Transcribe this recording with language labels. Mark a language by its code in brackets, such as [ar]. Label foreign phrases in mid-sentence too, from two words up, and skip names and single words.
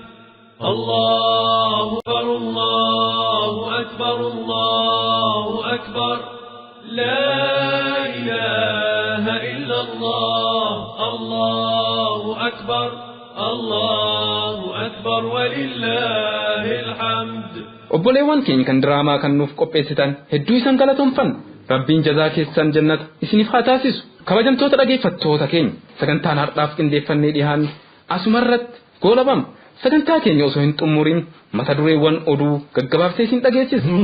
[ar] الله أكبر الله أكبر الله أكبر لا إله إلا الله الله أكبر الله أكبر ولله الحمد. [om] Obboleewwan keenya kan diraamaa kan nuuf qopheessitan hedduu isan galatoomfanna. Rabbiin jazaa keessan jannata isiniif haa taasisu. Kabajamtoota dhageeffattoota keenya sagantaan har'aaf qindeeffannee dhiyaanne asumarratti goolabama. Sagantaa keenya osoo hin xumurin mata dureewwan oduu gaggabaabsee isin dhageessisa.